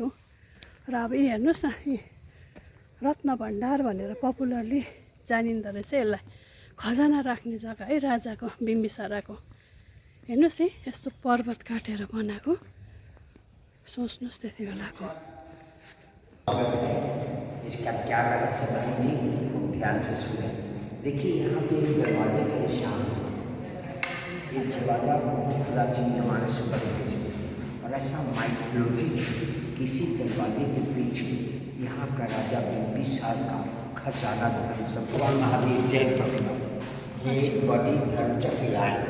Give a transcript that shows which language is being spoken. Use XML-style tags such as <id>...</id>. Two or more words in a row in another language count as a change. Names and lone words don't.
<ne>र अब यी हेर्नुहोस् न, यी रत्न भण्डार भनेर पपुलरली जानिँदो रहेछ यसलाई। खजाना राख्ने जग्गा है राजाको बिम्बिसाराको। हेर्नुहोस् है, यस्तो पर्वत काटेर बनाएको। सोच्नुहोस् त्यति बेलाको।</ne> <hi>इसका क्या रहस्य बनी जी, ध्यान से सुने। देखिए यहाँ पे एक दरवाजे का निशान है। ये दरवाजा बहुत प्राचीन जमाने से बने हुए और ऐसा माइथोलॉजी किसी दरवाजे के पीछे यहाँ का राजा बिम्बिसार का खजाना भगवान महावीर जैन प्रतिमा, ये बड़ी धर्मचक्र है।</hi>